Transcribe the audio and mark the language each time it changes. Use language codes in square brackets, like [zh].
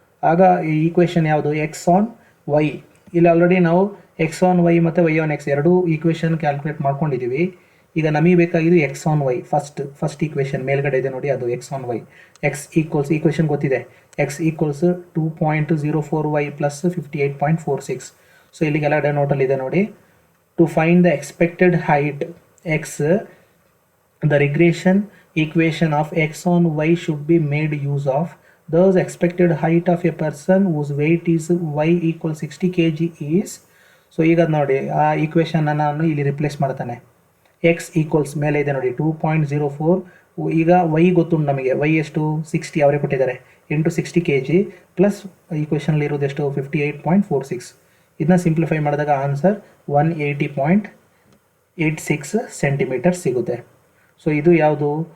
[kn] ಆಗ ಈ ಈಕ್ವೇಷನ್ ಯಾವುದು? X on Y. ಇಲ್ಲಿ ಆಲ್ರೆಡಿ ನಾವು ಎಕ್ಸ್ ಆನ್ ವೈ ಮತ್ತು ವೈ ಆನ್ ಎಕ್ಸ್ ಎರಡೂ ಈಕ್ವೇಷನ್ ಕ್ಯಾಲ್ಕುಲೇಟ್ ಮಾಡ್ಕೊಂಡಿದ್ದೀವಿ. ಈಗ ನಮಗೆ ಬೇಕಾಗಿದ್ದು X on Y. First equation ಮೇಲ್ಗಡೆ ಇದೆ ನೋಡಿ, ಅದು X on Y. X equals equation ಗೊತ್ತಿದೆ, X equals 2.04y plus 58.46. So ಇಲ್ಲಿಗೆಲ್ಲ ನೋಟಲ್ಲಿದೆ ನೋಡಿ. [en] To find the expected height x, the regression equation of x on y should be made use of. Thus expected height of a person whose weight is y equals 60 kg is. [kn] So ಈಗ ನೋಡಿ ಆ equation ನಾನು ಇಲ್ಲಿ replace ಮಾಡ್ತಾನೆ. X equals ಮೇಲೆ ಇದೆ ನೋಡಿ 2.04. ಈಗ ವೈ ಗೊತ್ತುಂಟು ನಮಗೆ, ವೈ ಎಷ್ಟು? 60 ಅವರೇ ಕೊಟ್ಟಿದ್ದಾರೆ, ಇಂಟು 60 kg ಪ್ಲಸ್ ಈಕ್ವೇಷನಲ್ಲಿ ಇರೋದು ಎಷ್ಟು? 58.46. ಇದನ್ನ ಸಿಂಪ್ಲಿಫೈ ಮಾಡಿದಾಗ ಆನ್ಸರ್ 180.86 ಸೆಂಟಿಮೀಟರ್ ಸಿಗುತ್ತೆ. ಸೊ ಇದು ಯಾವುದು?